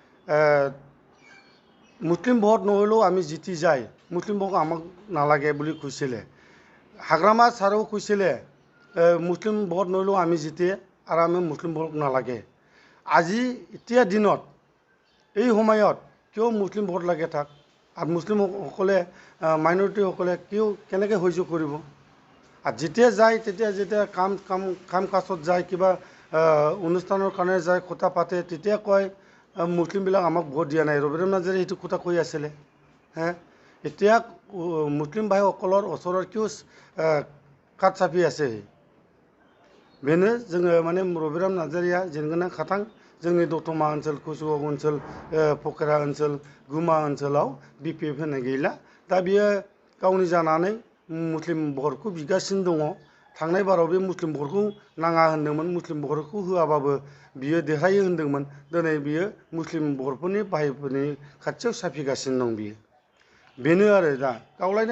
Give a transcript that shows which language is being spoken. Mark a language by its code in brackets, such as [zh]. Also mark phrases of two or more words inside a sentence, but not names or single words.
[as] মুছলিম ভোট নহ'লেও আমি জিতি যায় মুছলিম ভোট আমাক নালাগে বুলি কৈছিলে হাগ্ৰামা ছাৰেও কৈছিলে মুছলিম ভোট নহ'লেও আমি জিতে আৰু আমি মুছলিম ভোট নালাগে আজি এতিয়া দিনত এই সময়ত কিয় মুছলিম ভোট লাগে থাক আৰু মুছলিমসকলে মাইনৰিটিসকলে কেনেকৈ সহ্য কৰিব আৰু যেতিয়া যায় যেতিয়া কাম কাজত যায় কিবা অনুষ্ঠানৰ কাৰণে যায় কথা পাতে তেতিয়া কয় মুছলিমবিলাক আমাক ভোট দিয়া নাই ৰবিৰাম নাৰ্জাৰী সেইটো কথা কৈ আছিলে এতিয়া মুছলিম ভাইসকলৰ ওচৰত কিয় কাট চাপি আছে [brx] बेनो जोङो माने रबिराम नार्जारिया जेनगोना खाथां जोंनि दतमा ओनसोल कुसुगाव ओनसोल पकेरा ओनसोल गुमा ओनसोलाव बिपिएफ होनाय गैला दा बियो गावनि जानानै मुस्लिम भटखौ बिगासिनो दङ थांनाय बाराव बे मुस्लिम भटखौ नाङा होनदोंमोन मुस्लिम भटखौ होआबाबो बियो देरहायो होनदोंमोन दिनै बियो मुस्लिम भटफोरनि भाइफोरनि खाथियाव साफिगासिनो दं बियो बेनो आरो दा गावलायनो